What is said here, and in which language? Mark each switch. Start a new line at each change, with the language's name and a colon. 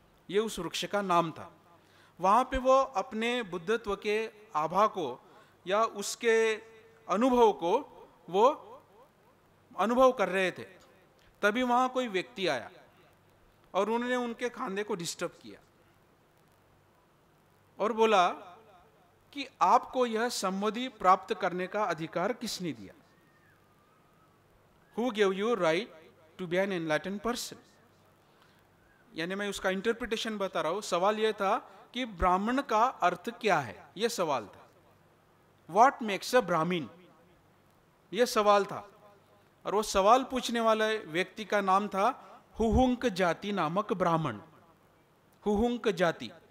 Hindi: ये उस वृक्ष का नाम था। वहां पे वो अपने बुद्धत्व के आभा को या उसके अनुभव को वो अनुभव कर रहे थे। तभी वहां कोई व्यक्ति आया और उन्होंने उनके खांधे को डिस्टर्ब किया और बोला कि आपको यह संबोधि प्राप्त करने का अधिकार किसने दिया?
English: Who gave you right to be an enlightened person?
Hindi: यानी मैं उसका इंटरप्रिटेशन बता रहा हूं। सवाल यह था कि ब्राह्मण का अर्थ क्या है, यह सवाल था।
English: What makes a
Hindi: ब्राह्मीण, यह सवाल था। और वो सवाल पूछने वाले व्यक्ति का नाम था हुहुंक जाति नामक ब्राह्मण। हुहुंक जाति।